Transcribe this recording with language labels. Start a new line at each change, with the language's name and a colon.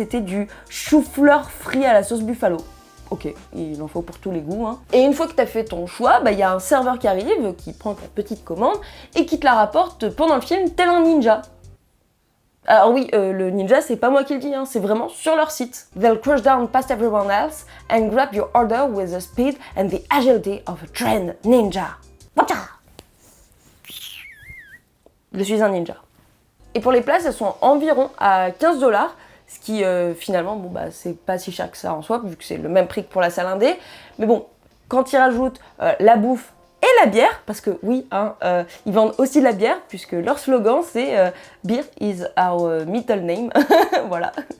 French: C'était du chou-fleur frit à la sauce buffalo. Ok, il en faut pour tous les goûts. Hein. Et une fois que tu as fait ton choix, il y a un serveur qui arrive, qui prend ta petite commande et qui te la rapporte pendant le film tel un ninja. Alors oui, le ninja, c'est pas moi qui le dis, hein, c'est vraiment sur leur site.
English: They'll crush down past everyone else and grab your order with the speed and the agility of a trained ninja.
French: Je suis un ninja. Et pour les places, elles sont environ à 15$. Ce qui finalement, c'est pas si cher que ça en soi, vu que c'est le même prix que pour la salle indé. Mais bon, quand ils rajoutent la bouffe et la bière, parce que oui, hein, ils vendent aussi de la bière, puisque leur slogan c'est
English: Beer is our middle name.
French: Voilà.